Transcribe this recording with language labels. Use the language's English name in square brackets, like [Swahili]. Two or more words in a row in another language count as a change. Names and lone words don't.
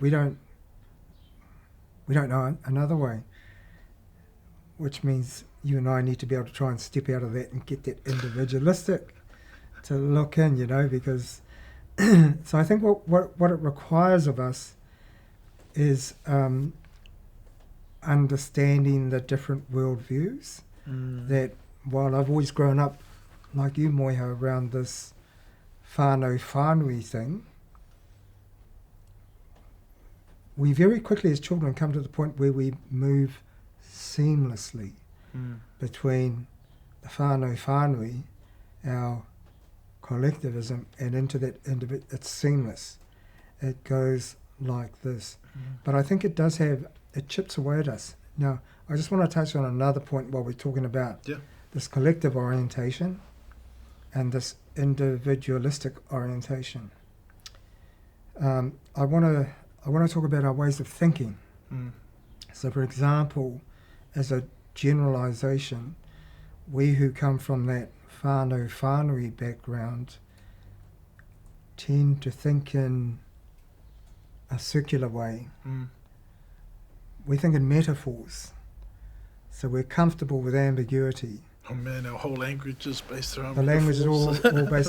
[English] We don't know another way, which means you and I need to be able to try and step out of that and get that individualistic to look in, because so I think what it requires of us is understanding the different worldviews. That while I've always grown up, like you, Moiho, around this [Māori] whānau whānui [English] thing, we very quickly as children come to the point where we move seamlessly between the [Māori] whānau whānui, [English] our collectivism, and into that it's seamless. It goes like this. But I think it chips away at us. Now, I just want to touch on another point while we're talking about this collective orientation and this individualistic orientation. I want to talk about our ways of thinking. So, for example, as a generalisation, we who come from that [Māori] whānau whānui [English] background tend to think in a circular way. We think in metaphors. So we're comfortable with ambiguity. Oh man, our whole language is based around the metaphors. language is all based.